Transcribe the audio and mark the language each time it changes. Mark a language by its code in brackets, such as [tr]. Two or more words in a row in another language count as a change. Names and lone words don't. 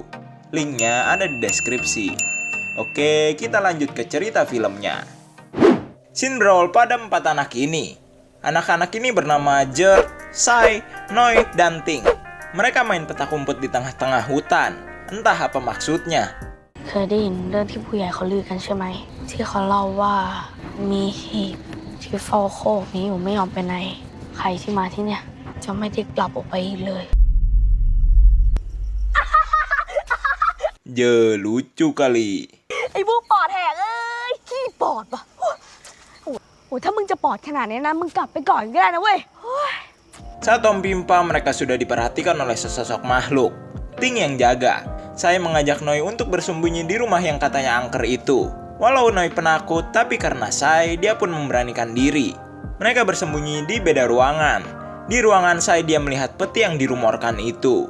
[id] Linknya ada di deskripsi. Oke, kita lanjut ke cerita filmnya. Scene berawal pada 4 anak ini. Anak-anak ini bernama Jer, Sai, Noi, dan Ting. Mereka main petak umpet di tengah-tengah hutan. Entah apa maksudnya. [th] เคยได้ยินเรื่องที่ผู้ใหญ่เขาลือกันใช่ไหมที่เขาเล่าว่ามีหีบที่เฝ้าโคกนี้อยู่ไม่ยอมไปไหนใครที่มาที่เนี่ยจะไม่ได้กลับออกไปอีกเลย [id] Lucu kali. [th] ไอ้พวกปอดแหกเอ้ยขี้ปอดปะโอ้ถ้ามึงจะปอดขนาดนี้นะมึงกลับไปก่อนก็ได้นะเว้ย [id] Saat Om Pimpa, mereka sudah diperhatikan oleh sesosok makhluk. Ting yang jaga. Saya mengajak Noi untuk bersembunyi di rumah yang katanya angker itu. Walau Noi penakut, tapi karena Sai, dia pun memberanikan diri. Mereka bersembunyi di beda ruangan. Di ruangan Sai, dia melihat peti yang dirumorkan itu.